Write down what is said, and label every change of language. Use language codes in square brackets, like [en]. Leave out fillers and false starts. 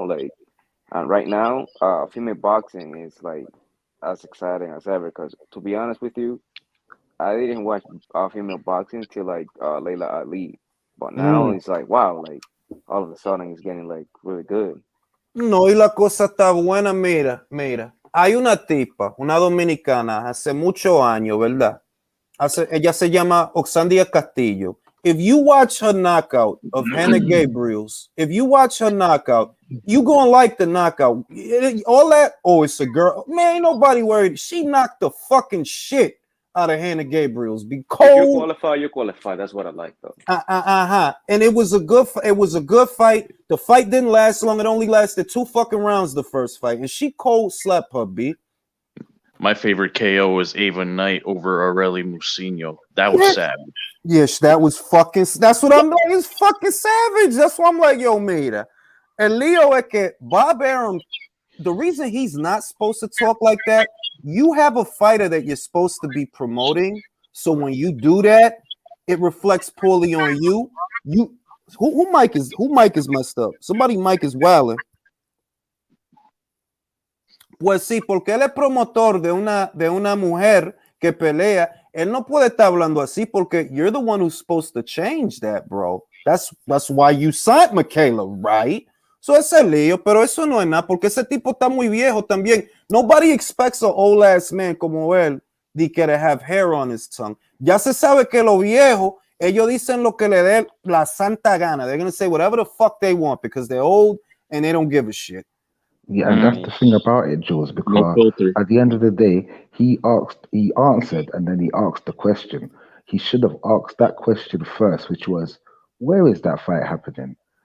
[en] Like, right now, female boxing is like as exciting as ever. Because to be honest with you, I didn't watch female boxing until like Layla Ali, but now it's like, wow, like all of a sudden it's getting like really good. [es] No, y la cosa está buena. Mira, hay una tipa, una dominicana, hace muchos años, ¿verdad? Ella se llama Oxandia Castillo. [en] If you watch her knockout of Hannah Gabriels, you're gonna like the knockout. All that, it's a girl. Man, ain't nobody worried. She knocked the fucking shit out of Hannah Gabriels. Be cold. If you qualify. That's what I like though. And it was a good fight. The fight didn't last long. It only lasted 2 fucking rounds, the first fight. And she cold slept her, B. My favorite KO was Ava Knight over Aureli Mucino. That was savage. Yes, that was fucking. That's what I'm like. It's fucking savage. That's why I'm like, yo, mira. And Leo, Bob Arum, the reason he's not supposed to talk like that, you have a fighter that you're supposed to be promoting. So when you do that, it reflects poorly on you. Who mic is messed up? Somebody mic is wilding. [es] Pues sí, porque él es promotor de una mujer que pelea. Él no puede estar hablando así porque [en] you're the one who's supposed to change that, bro. That's why you signed Michaela, right? [es] So ese lío, pero eso no es nada porque ese tipo está muy viejo también. [en] Nobody expects an old ass man [es] como él de que [en] to have hair on his tongue. [es] Ya se sabe que los viejos, ellos dicen lo que le dé la santa gana. [en] They're going to say whatever the fuck they want because they're old and they don't give a shit. Yeah, and that's the thing about it, Jules, because at the end of the day, he answered, and then he asked the question. He should have asked that question first, which was, where is that fight happening?